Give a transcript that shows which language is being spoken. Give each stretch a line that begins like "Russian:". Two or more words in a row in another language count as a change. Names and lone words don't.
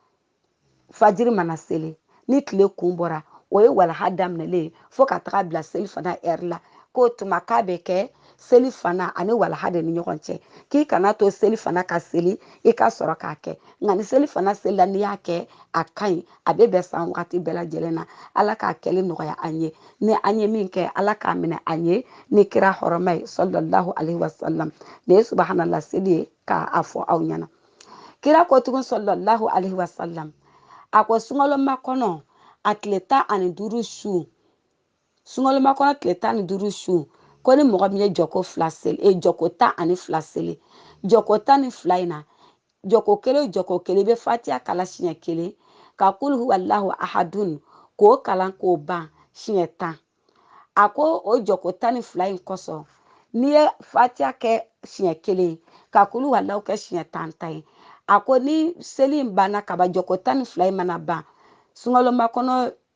Bambara: fajiri mana seli ni tile kun bɔra o ye walaha daminɛlen fo ka taga bila seli fana ɛri la k'o tuma k'a bɛ kɛ seli fana ani walaha de ni ɲɔgɔn cɛ k'i kana to seli fana ka seli i ka sɔrɔ k'a kɛ nka ni seli fana selila n'i y'a kɛ a ka ɲi a bɛ bɛn san wagati bɛɛ lajɛlen na ala k'a kɛli nɔgɔya an ye ni an ye min kɛ ala k'a minɛ an ye ni kira hɔrɔma ye
Arabic: صلى الله عليه وسلم
Bambara: nin ye subhanallah seli ye k'a fɔ aw ɲɛna kira ko tugun
Arabic: صلى الله عليه وسلم
Bambara: a ko sunkalomakɔnɔ a tile 15 su sunkalomakɔnɔ tile 15 su ko ni mɔgɔ min ye jɔko 2 seli jɔko 12 seli jɔko 12 in na jɔko kelen jɔko kelen i bɛ fatiha kala siɲɛ kelen ka
Arabic: قل هو الله أحد
Bambara: k'o kalan k'o ban siɲɛ 10 a ko o jɔko 12 in kosɔn n'i ye fatiha kɛ siɲɛ kelen ka
Arabic: قل هو الله
Bambara: kɛ siɲɛ 10 ye a ko ni seli in banna kaba jɔko 12 in mana ban sunkalomakɔnɔ